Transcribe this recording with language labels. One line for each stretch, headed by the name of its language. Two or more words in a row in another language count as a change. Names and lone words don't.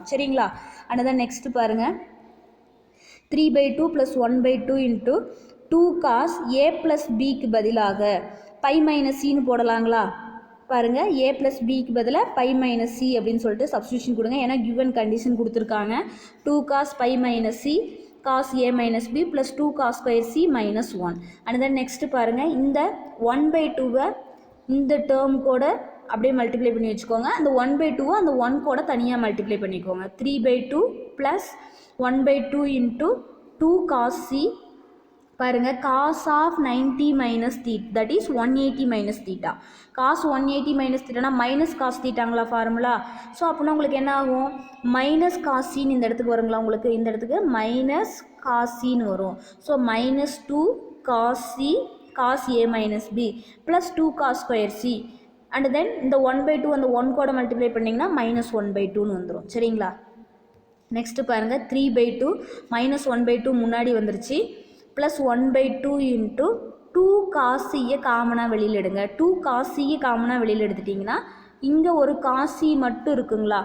Tamil: சரிங்களா? அதான் நெக்ஸ்ட்டு பாருங்கள்.
English: 3/2 + 1/2 × 2 cos a + b
Tamil: க்கு பதிலாக π - cன்னு போடலாங்களா? பாருங்கள், a + bக்கு பதிலாக π - c அப்படின்னு சொல்லிட்டு சப்ஸ்டியூஷன் கொடுங்க. ஏன்னா
English: given condition
Tamil: கொடுத்துருக்காங்க.
English: 2 cos π - c cos a - b + 2 cos square c - 1. and then next
Tamil: பாருங்கள், இந்த 1/2வை இந்த டேர்ம் கூட அப்படியே மல்டிப்ளை பண்ணி வச்சுக்கோங்க. அந்த 1/2வை அந்த 1 கூட தனியாக மல்டிப்ளை பண்ணிக்கோங்க.
English: 3/2 + 1/2 × 2 cos c.
Tamil: பாருங்கள்,
English: cos of 90 minus theta, that is 180 minus theta. cos 180 minus theta minus cos
Tamil: தீட்டாங்களா ஃபார்முலா? ஸோ அப்படின்னா உங்களுக்கு என்ன ஆகும்,
English: minus cos
Tamil: சின்னு இந்த இடத்துக்கு வருங்களா, உங்களுக்கு இந்த இடத்துக்கு
English: minus cos
Tamil: சின்னு வரும்.
English: ஸோ -2 cos c cos a - b + 2 cos square c. and then
Tamil: இந்த 1/2 அந்த 1 கூட மல்டிப்ளை பண்ணிங்கன்னா -1/2ன்னு வந்துடும். சரிங்களா? நெக்ஸ்ட்டு பாருங்கள், 3/2 -1/2 முன்னாடி வந்துருச்சு, ப்ளஸ்
English: 1/2 × 2 cos c
Tamil: காமனாக வெளியில் எடுங்க.
English: 2 cos c
Tamil: காமனாக வெளியில் எடுத்துட்டிங்கன்னா இங்கே ஒரு cos c மட்டும் இருக்குங்களா?